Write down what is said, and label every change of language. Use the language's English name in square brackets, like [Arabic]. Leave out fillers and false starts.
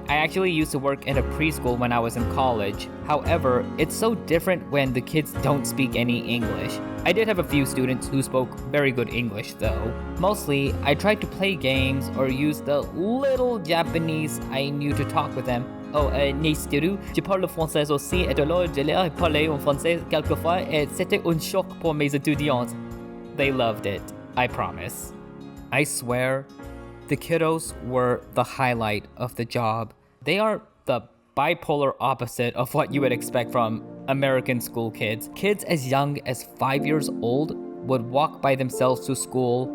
[English] I actually used to work in a preschool when I was in college. However, it's so different when the kids don't speak any English. I did have a few students who spoke very good English though. Mostly, I tried to play games or use the little Japanese I knew to talk with them. [French] Oh, Nistiru, je parle français aussi et alors je leur parlais en français quelquefois et c'était un choc pour mes étudiants. [English] They loved it, I promise. I swear, the kiddos were the highlight of the job. They are the bipolar opposite of what you would expect from American school kids. Kids as young as 5 years old would walk by themselves to school.